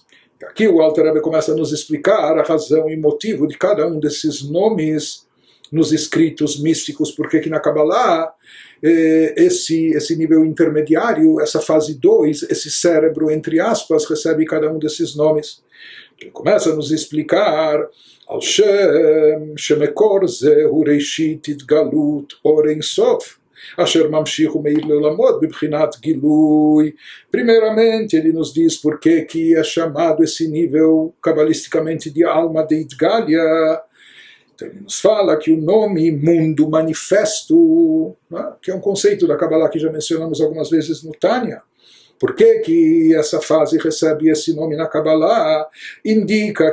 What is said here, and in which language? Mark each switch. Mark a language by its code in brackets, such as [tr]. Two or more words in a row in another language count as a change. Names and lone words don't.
[pt] Aqui o Alter Rebbe começa a nos explicar a razão e motivo de cada um desses nomes nos escritos místicos, porque que na Kabbalah, esse nível intermediário, essa fase 2, esse cérebro, entre aspas, recebe cada um desses nomes. Ele começa a nos explicar [he] על שם שמקור זה הוא ראשית התגלות אור אין סוף, אשר ממשיך ומאיר לעולמות בבחינת גילוי. [pt] Primeiramente, ele nos diz por que é chamado esse nível cabalisticamente de alma de Idgalia. Então ele nos fala que o nome mundo manifesto, né, que é um conceito da Kabbalah que já mencionamos algumas vezes no Tânia, por que essa fase recebe esse nome na Kabbalah?